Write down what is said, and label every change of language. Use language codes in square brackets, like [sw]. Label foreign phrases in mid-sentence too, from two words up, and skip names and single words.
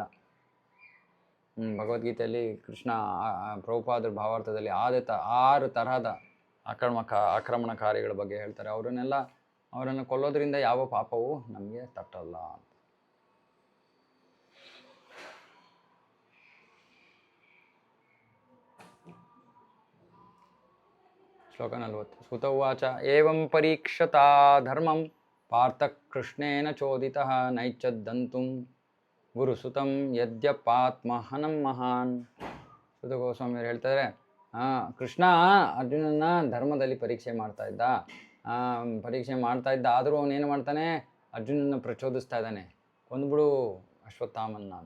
[kn] ಭಗವದ್ಗೀತೆಯಲ್ಲಿ ಕೃಷ್ಣ ಪ್ರಭುಪಾದರ ಭಾವಾರ್ಥದಲ್ಲಿ 6 ತರಹದ ಆಕ್ರಮಣಕಾರಿಗಳ ಬಗ್ಗೆ ಹೇಳ್ತಾರೆ. ಅವರನ್ನು ಕೊಲ್ಲೋದ್ರಿಂದ ಯಾವ ಪಾಪವೂ ನಮಗೆ ತಟ್ಟಲ್ಲ. ಶ್ಲೋಕ 40. [sa] ಸುತ ಉವಾಚ ಏವಂ ಪರೀಕ್ಷತಾ ಧರ್ಮಂ ಪಾರ್ಥ ಕೃಷ್ಣೇನ ಚೋದಿತಃ ನೈಚ್ಛದಂತುಂ ಗುರುಸುತಂ ಯದ್ಯಪಾತ್ಮಹನಂ ಮಹಾನ್. [kn] ಸುತ ಗೋಸ್ವಾಮಿಯವರು ಹೇಳ್ತಾರೆ, ಕೃಷ್ಣ ಅರ್ಜುನನ ಧರ್ಮದಲ್ಲಿ ಪರೀಕ್ಷೆ ಮಾಡ್ತಾ ಇದ್ದ. ಆದರೂ ಅವನೇನು ಮಾಡ್ತಾನೆ, ಅರ್ಜುನನ ಪ್ರಚೋದಿಸ್ತಾ ಇದ್ದಾನೆ, ಕೊಂದ್ಬಿಡು ಅಶ್ವತ್ಥಾಮನ್ನ ಅಂತ.